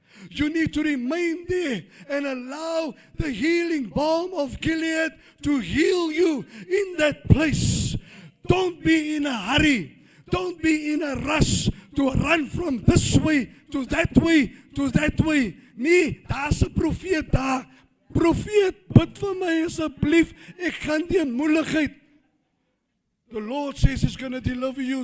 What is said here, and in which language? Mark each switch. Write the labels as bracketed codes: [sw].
[en] You need to remain there and allow the healing balm of Gilead to heal you in that place. Don't be in a hurry. Don't be in a rush to run from this way to that way to that way. [af] Nee, daar's 'n profeet daar. Profeet, bid vir my asseblief. Ek gaan deur moeilikheid. [en] The Lord says He's going to deliver you.